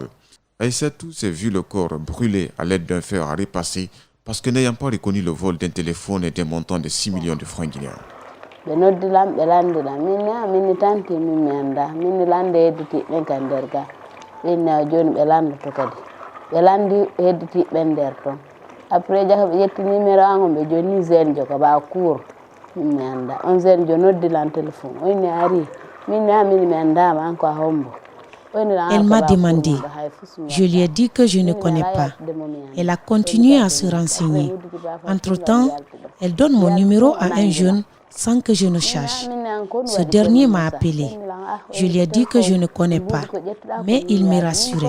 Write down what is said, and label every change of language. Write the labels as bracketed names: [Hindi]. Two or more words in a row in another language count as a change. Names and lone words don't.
[French] Aïssatou s'est vu le corps brûlé à l'aide d'un fer à repasser parce que n'ayant pas reconnu le vol d'un téléphone et d'un montant de 6 millions de francs guinéens. [Fula] Après yetti numéro ango be joni zen joko ba cour min anda on zen jo noddi lan téléphone on ari min mi anda ma ko hombo. [French] Elle m'a demandé. Je lui ai dit que je ne connais pas. Elle a continué à se renseigner. Entre-temps, elle donne mon numéro à un jeune sans que je ne cherche. Ce dernier m'a appelé. Je lui ai dit que je ne connais pas, mais il me rassurait.